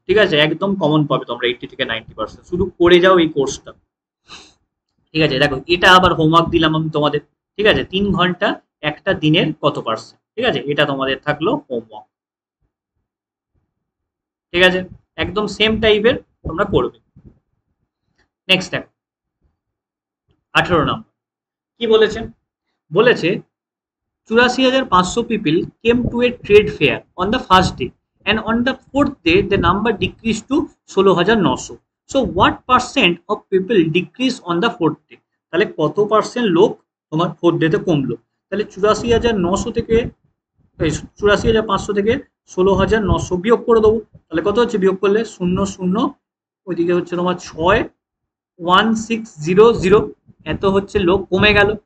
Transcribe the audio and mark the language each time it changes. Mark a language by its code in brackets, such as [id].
[bn] ঠিক আছে, একদম কমন পাবে তোমরা 80 থেকে 90%, শুধু করে যাও এই কোর্সটা। ঠিক আছে, দেখো এটা আবার হোমওয়ার্ক দিলাম আমি তোমাদের। ঠিক আছে, 3 ঘন্টা একটা দিনের কত পার্সেন্ট। ঠিক আছে, এটা তোমাদের থাকলো হোমওয়ার্ক। ঠিক আছে, একদম সেম টাইপের তোমরা করবে। নেক্সট দেখো 18 নম্বর কি বলেছে, বলেছে [en] 84,500 people came to a trade fair on the first day, and on the fourth day the number decreased to 16,900. So what percent of people decreased on the fourth day? [bn] তাহলে কত percent লোক তোমার fourth ডেতে কমলো। তাহলে 84,900 থেকে 84,500 থেকে 16,900 বিয়োগ করে দেবো। তাহলে কত হচ্ছে, বিয়োগ করলে শূন্য শূন্য, ওইদিকে হচ্ছে তোমার 6,1600, এত হচ্ছে লোক কমে গেল।